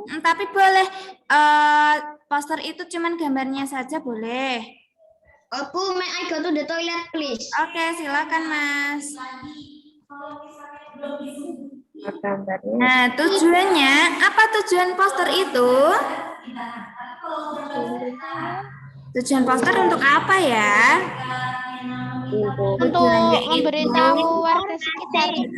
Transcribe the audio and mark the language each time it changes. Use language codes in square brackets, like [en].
[id] Tapi boleh poster itu cuman gambarnya saja boleh. [en] Bu, may I go to the toilet, please? [id] Oke, silakan Mas. Nah, tujuannya, apa tujuan poster itu? Tujuan poster untuk apa ya? Untuk memberitahu warga sekitar.